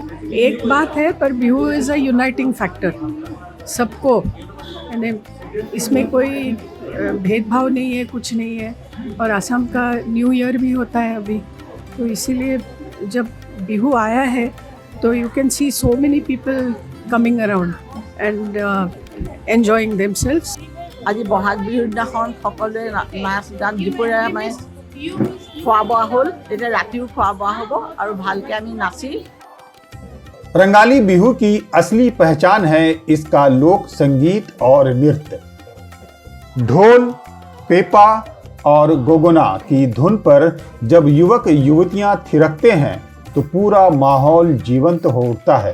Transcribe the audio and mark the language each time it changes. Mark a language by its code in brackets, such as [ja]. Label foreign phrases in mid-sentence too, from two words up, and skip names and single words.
[hi] एक बात है, पर [en] Bihu is a uniting factor [hi] सबको, यानी इसमें कोई भेदभाव नहीं है, कुछ नहीं है। और असम का [en] New Year [hi] भी होता है अभी, तो इसीलिए जब बिहू आया है तो [en] you can see so many people coming around and enjoying themselves. [as] আজি বহাগ বিহুৰ দিনাখন সকলোৱে নাচ গান দুপৰীয়া মানে খোৱা বোৱা হ'ল, এতিয়া ৰাতিও খোৱা বোৱা হ'ব আৰু ভালকৈ আমি নাচি। [hi] रंगाली बिहू की असली पहचान है इसका लोक संगीत और नृत्य। ढोल, पेपा और गोगोना की धुन पर जब युवक युवतियां थिरकते हैं तो पूरा माहौल जीवंत हो उठता है।